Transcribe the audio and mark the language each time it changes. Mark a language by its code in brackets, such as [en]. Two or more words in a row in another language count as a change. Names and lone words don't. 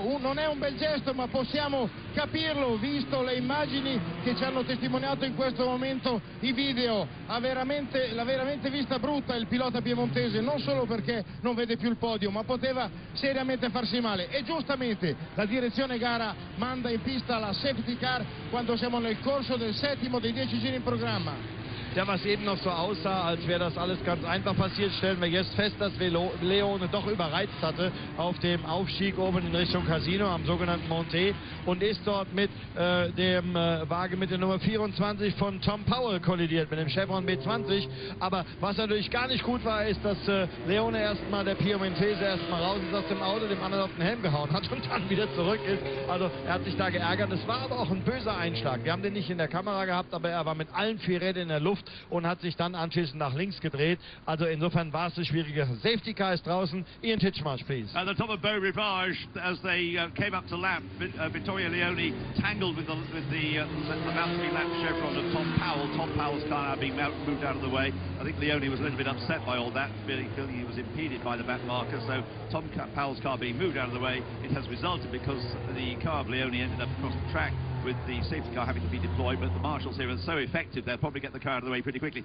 [it] Non è un bel gesto, ma possiamo capirlo visto le immagini che ci hanno testimoniato in questo momento i video. L'ha veramente vista brutta il pilota piemontese, non solo perché non vede più il podio, ma poteva seriamente farsi male. E giustamente la direzione gara manda in pista la safety car quando siamo nel corso del settimo dei 10 giri in programma. [de] Ja, was eben noch so aussah, als wäre das alles ganz einfach passiert, stellen wir jetzt fest, dass Leone doch überreizt hatte auf dem Aufstieg oben in Richtung Casino am sogenannten Monté und ist dort mit dem Wagen mit der Nummer 24 von Tom Powell kollidiert, mit dem Chevron B20. Aber was natürlich gar nicht gut war, ist, dass Leone erstmal, der Piemontese, erstmal raus ist aus dem Auto, dem anderen auf den Helm gehauen hat und dann wieder zurück ist. Also er hat sich da geärgert. Es war aber auch ein böser Einschlag. Wir haben den nicht in der Kamera gehabt, aber er war mit allen 4 Rädern in der Luft und hat sich dann anschließend nach links gedreht. Also insofern war es eine schwierige. [en] Safety Car [de] ist draußen. Ian Titchmarsh, [en] please. At the top of Beau Rivage, as they came up to lap, Vittorio Leone tangled with the about 3 lap Chevron of Tom Powell. Tom Powell's car now being moved out of the way. I think Leone was a little bit upset by all that, feeling he was impeded by the back marker. So Tom Powell's car being moved out of the way, it has resulted because the car of Leone ended up across the track, with the safety car having to be deployed, but the marshals here are so effective, they'll probably get the car out of the way pretty quickly.